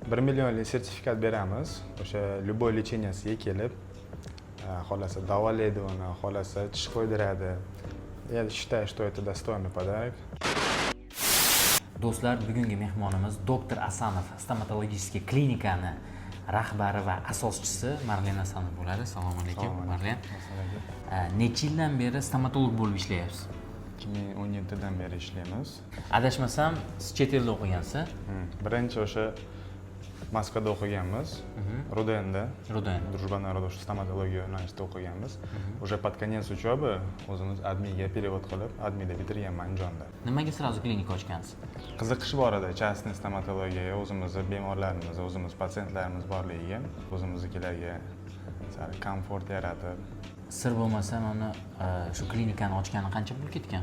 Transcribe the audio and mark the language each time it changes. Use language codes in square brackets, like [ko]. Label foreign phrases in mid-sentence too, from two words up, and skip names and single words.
[uz] 1 millionlik sertifikat beramiz. O'sha любой lecheniyaga kelib, xolasa davolaydi uni, xolasa tish qo'ydiradi. [ru] Я считаю, что это достойный подарок. [uz] Do'stlar, bugungi mehmonimiz doktor Asanov stomatologический klinikani rahbari va asoschisi Marlen Asanov bo'ladi. Assalomu alaykum, Marlen. Necha yildan beri stomatolog bo'lib ishlayapsiz? 2017dan beri ishlaymiz. Adashmasam, siz chet elda o'qigansiz? Birinchi o'sha Moskvada o'qiganmiz. Rudenda. Дружба народов stomatologiya universitetida o'qiganmiz. [ru] Уже под конец учебы [uz] o'zimiz admiga перевод qilib, admida bitirganman Andijonda. Nimaga sразу klinika ochgansiz? Qiziqish bor edi частный stomatologiyaga, o'zimizni bemorlarimiz, o'zimiz patsientlarimiz borligiga, o'zimiznikilarga sal komfort yaratib. Sir bo'lmasa, mana shu klinikani ochgani qancha pul ketgan?